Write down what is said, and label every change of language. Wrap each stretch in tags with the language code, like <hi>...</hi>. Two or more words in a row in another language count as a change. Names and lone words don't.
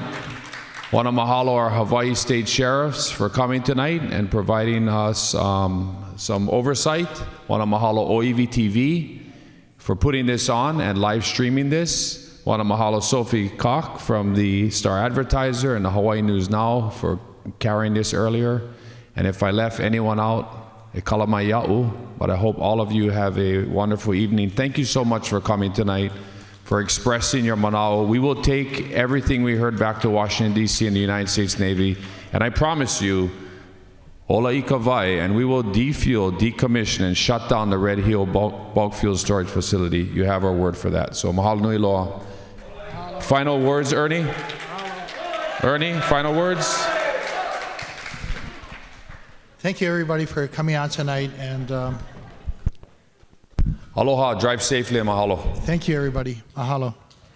<en>Want to mahalo our Hawaii State Sheriffs for coming tonight and providing us some oversight. Want to mahalo OEV TV for putting this on and live streaming this. Want to mahalo Sophie Koch from the Star Advertiser and the Hawaii News Now for carrying this earlier. And if I left anyone out,</en> <haw>e kala mai ia'u,</haw> <en>but I hope all of you have a wonderful evening. Thank you so much for coming tonight, for expressing your manao. We will take everything we heard back to Washington, D.C. and the United States Navy, and I promise you,</en> <haw>ola ika vai,</haw> <en>and we will defuel, decommission, and shut down the Red Hill bulk fuel storage facility. You have our word for that. So</en> <haw>mahalo nui loa.</haw> <en>Final words, Ernie? Ernie, final words? Thank you, everybody, for coming out tonight, and aloha, drive safely, and mahalo. thank you, everybody. Mahalo.</en>